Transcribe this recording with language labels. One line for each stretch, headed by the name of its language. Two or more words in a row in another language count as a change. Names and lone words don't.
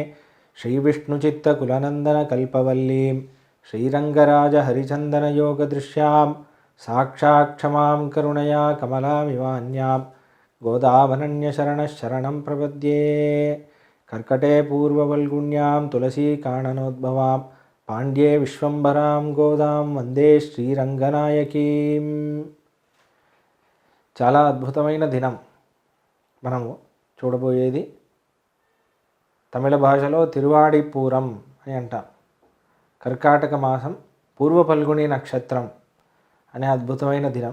Sanskrit: श्रीविष्णुचित्तकुलनन्दनकल्पवल्लीं श्रीरङ्गराजहरिचन्दनयोगदृश्यां साक्षात् क्षमां करुणया कमलामिवान्यां गोदावनन्यशरणं प्रपद्ये कर्कटे पूर्ववल्गुण्यां तुलसीकाननोद्भवां पाण्ड्ये विश्वम्भरां गोदां वन्दे శ్రీరంగనాయకీం.
Telugu: చాలా అద్భుతమైన దినం మనము చూడబోయేది. తమిళ భాషలో తిరువాడిపూరం అని అంటాం. కర్కాటక మాసం పూర్వ పల్గుని నక్షత్రం అనే అద్భుతమైన దినం.